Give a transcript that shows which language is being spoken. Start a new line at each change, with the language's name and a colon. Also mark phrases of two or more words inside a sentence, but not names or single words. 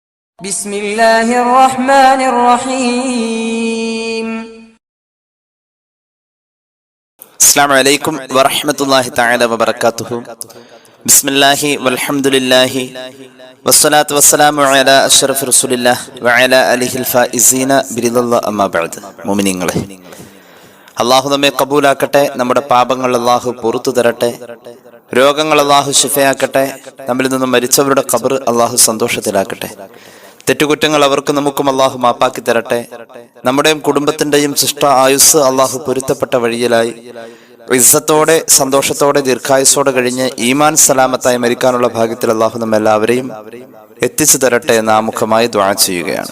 Arabic: بسم الله الرحمن الرحيم. السلام عليكم ورحمة الله تعالى وبركاته. بسم الله والحمد لله والصلاة والسلام على أشرف رسول الله وعلى آله الفائزين برضا الله أما بعد.
Malayalam: മുഅ്മിനീങ്ങളെ, അള്ളാഹു നമ്മെ കബൂലാക്കട്ടെ. നമ്മുടെ പാപങ്ങൾ അള്ളാഹു പുറത്തു തരട്ടെ. രോഗങ്ങൾ അള്ളാഹു ശിഫയാക്കട്ടെ. നമ്മിൽ നിന്നും മരിച്ചവരുടെ ഖബർ അള്ളാഹു സന്തോഷത്തിലാക്കട്ടെ. തെറ്റുകുറ്റങ്ങൾ അവർക്കും നമുക്കും അള്ളാഹു മാപ്പാക്കി തരട്ടെ. നമ്മുടെയും കുടുംബത്തിന്റെയും ശിഷ്ട ആയുസ് അള്ളാഹു പൊരുത്തപ്പെട്ട വഴിയിലായി ഇസ്സത്തോടെ സന്തോഷത്തോടെ ദീർഘായുസോടെ കഴിഞ്ഞ് ഈമാൻ സലാമത്തായി മരിക്കാനുള്ള ഭാഗ്യത്തിൽ അള്ളാഹു നമ്മെല്ലാവരെയും എത്തിച്ചു തരട്ടെ എന്ന് ആമുഖമായി ദുആ ചെയ്യുകയാണ്.